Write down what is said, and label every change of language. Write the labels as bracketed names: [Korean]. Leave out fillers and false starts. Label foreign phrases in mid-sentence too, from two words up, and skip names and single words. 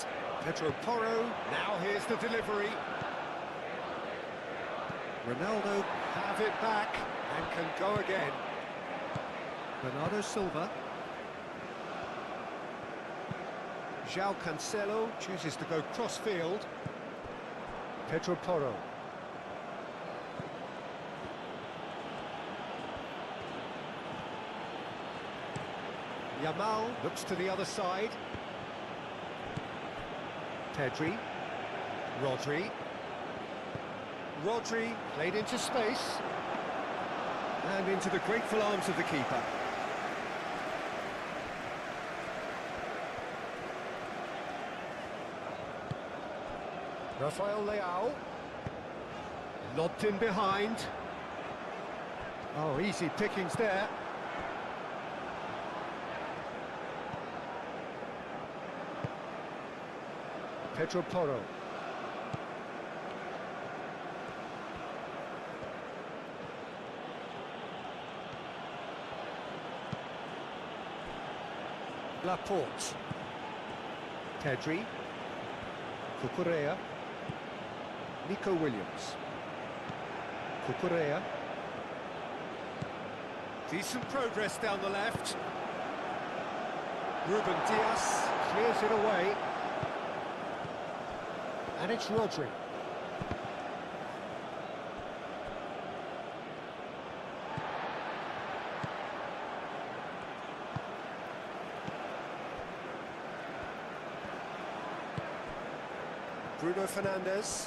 [English] Pedro Porro. Now here's the delivery. Ronaldo have it back and can go again. Bernardo Silva. João Cancelo chooses to go cross-field. Pedro Porro. Yamal looks to the other side. Pedri. Rodri. Rodri played into space. And into the grateful arms of the keeper. Rafael Leao. Lobbed in behind. Oh, easy pickings there. Pedro Porro. Laporte. Pedri. Cucurella. Nico Williams. Cucurella. Decent progress down the left. Ruben Dias clears it away. And it's Rodri. Bruno Fernandes.